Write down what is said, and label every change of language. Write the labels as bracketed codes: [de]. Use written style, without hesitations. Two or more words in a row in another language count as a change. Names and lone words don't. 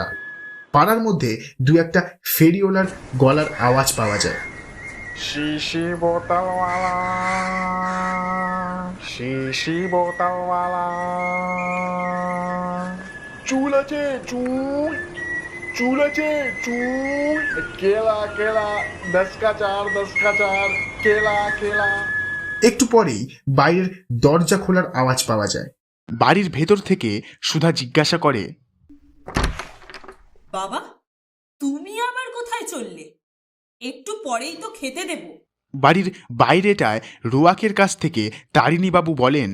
[bn] পাড়ার মধ্যে দু একটা ফেরিওয়ালার গলার আওয়াজ পাওয়া যায়। শিশি বোতলওয়ালা, শিশি বোতলওয়ালা। চুল আছে চুল, চুল আছে চুল। [hi] केला केला 10 का 4, 10 का 4, केला केला। [bn] একটু পরেই বাইরের দরজা খোলার আওয়াজ পাওয়া যায়। বাড়ির ভেতর থেকে সুধা জিজ্ঞাসা করে, বাবা, তুমি আবার কোথায় চললে? একটু পরেই তো খেতে দেব। বাড়ির বাইরেটায় রোয়াকের কাছ থেকে তারিণীবাবু বলেন,